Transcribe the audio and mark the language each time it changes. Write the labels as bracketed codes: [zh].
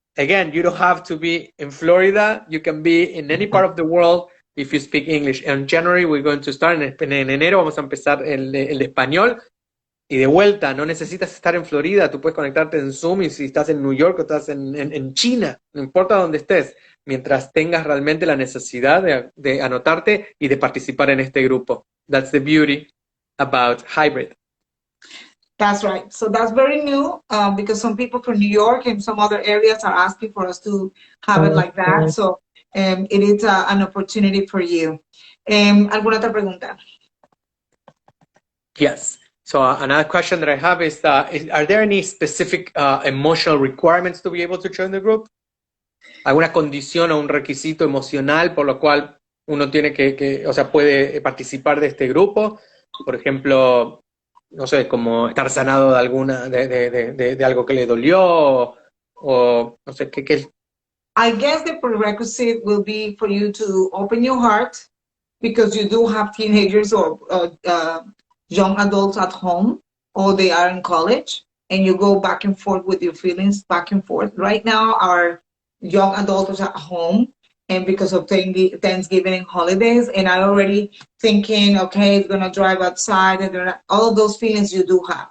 [en] Again, you don't have to be in Florida. You can be in any part of the world if you speak English. In January, we're going to start, [es] en enero vamos a empezar el español. Y de vuelta, no necesitas estar en Florida, tú puedes conectarte en Zoom, y si estás en New York o estás en China, no importa dónde estés, mientras tengas realmente la necesidad de anotarte y de participar en este grupo. [en] That's the beauty about hybrid. That's right. So that's very new, because some people from New York and some other areas are asking for us to have it like that. So it is an opportunity for you. [es] ¿Alguna otra pregunta? [en] Yes. So another question that I have is are there any specific emotional requirements to be able to join the group? [es] ¿Alguna condición o un requisito emocional por lo cual uno tiene o sea, puede participar de este grupo? Por ejemplo, no sé, como estar sanado de alguna, de algo que le dolió, o no sé, ¿qué? [en] I guess the prerequisite will be for you to open your heart, because you do have teenagers or young adults at home, or they are in college, and you go back and forth with your feelings, back and forth. Right now, our young adults are at home, and because of Thanksgiving and holidays, and I'm already thinking, okay, it's gonna drive outside, and all of those feelings you do have.